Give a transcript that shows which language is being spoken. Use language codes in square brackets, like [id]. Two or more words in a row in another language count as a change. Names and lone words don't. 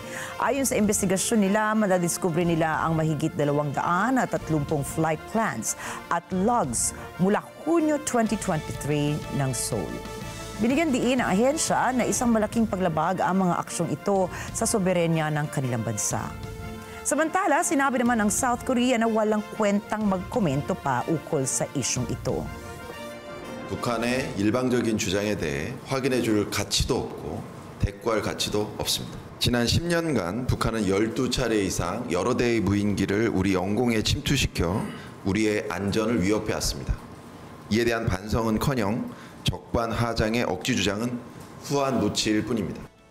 [tl] Ayon sa investigasyon nila, madadiskubre nila ang mahigit 230 [en] flight plans [tl] at logs mula Hunyo 2023 ng Seoul. Binigyan diin ng ahensya na isang malaking paglabag ang mga aksyong ito sa soberenya ng kanilang bansa. Samantala, sinabi naman ng South Korea na walang kwentang magkomento pa ukol sa isyong ito. [ko] 북한의 일방적인 주장에 대해 확인해 줄 가치도 없고 대꾸할 가치도 없습니다. 지난 10년간 북한은 12차례 이상 여러 대의 무인기를 우리 영공에 침투시켜 우리의 안전을 위협해 왔습니다. 이에 대한 반성은커녕 적반하장의 억지 주장은 후한 노치일 뿐입니다.